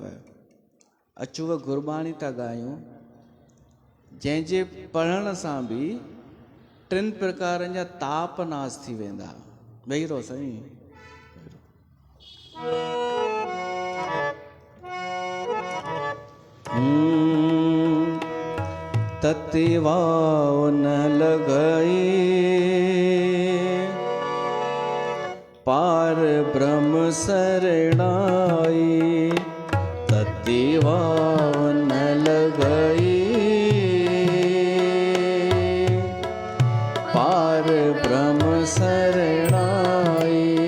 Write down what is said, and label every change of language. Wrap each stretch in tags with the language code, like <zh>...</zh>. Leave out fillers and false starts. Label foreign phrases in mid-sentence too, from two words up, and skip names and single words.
<sd>अचुव गुरबाणी था ॻायूं, जंहिंजे पढ़ण सां बि 3 प्रकारनि जा ताप नाश थी वेंदा। वेही रहो साईं।</sd> <pa>ਤਤੀ ਵਾਉ ਨ ਲਗਈ ਪਾਰ ਬ੍ਰਹਮ ਸਰਣਾਈ। ਤਤੀ ਵਾਉ ਨ ਲਗਈ ਪਾਰ ਬ੍ਰਹਮ ਸਰਣਾਈ।</pa>